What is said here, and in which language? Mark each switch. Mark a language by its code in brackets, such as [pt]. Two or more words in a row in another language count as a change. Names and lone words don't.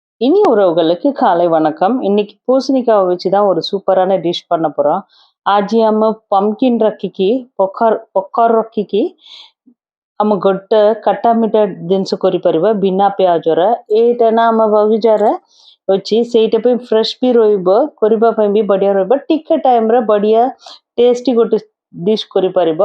[ta] இனி உறவுகளுக்கு காலை வணக்கம். இன்னைக்கு பூசணிக்காவை வச்சு தான் ஒரு சூப்பரான டிஷ் பண்ண போறோம். [or] ଆଜି ଆମ ପମ୍ପକିନ୍ ରଖିକି ପକର ରଖିକି ଆମ ଗୋଟେ ଖଟା ମିଠା ଜିନିଷ କରିପାରିବା ବିନା ପିଆଜର। ଏଇଟା ନା ଆମ ବଗିଚାରେ ଅଛି, ସେଇଟା ପାଇଁ ଫ୍ରେଶ୍ ବି ରହିବ, କରିବା ପାଇଁ ବି ବଢ଼ିଆ ରହିବ। ଟିକେ ଟାଇମ୍ରେ ବଢ଼ିଆ ଟେଷ୍ଟି ଗୋଟେ ଡିଶ୍ କରିପାରିବ।